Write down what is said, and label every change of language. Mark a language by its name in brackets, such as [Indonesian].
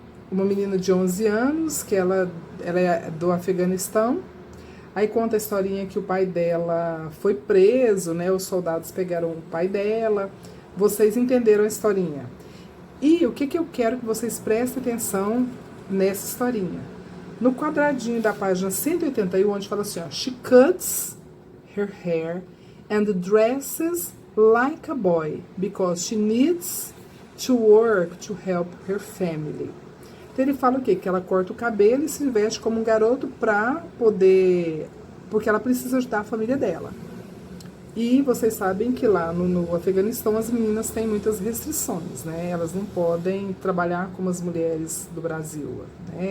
[Portuguese] Uma menina de 11 anos, que ela é do Afeganistão. Aí conta a historinha que o pai dela foi preso, né? Os soldados pegaram o pai dela. Vocês entenderam a historinha. E o que eu quero que vocês prestem atenção nessa historinha? No quadradinho da página 181, onde fala assim, ó, [English] she cuts her hair and dresses like a boy because she needs to work to help her family. [Portuguese] Então ele fala o quê? Que ela corta o cabelo e se veste como um garoto pra poder... porque ela precisa ajudar a família dela. E vocês sabem que lá no Afeganistão as meninas têm muitas restrições, né? Elas não podem trabalhar como as mulheres do Brasil, né?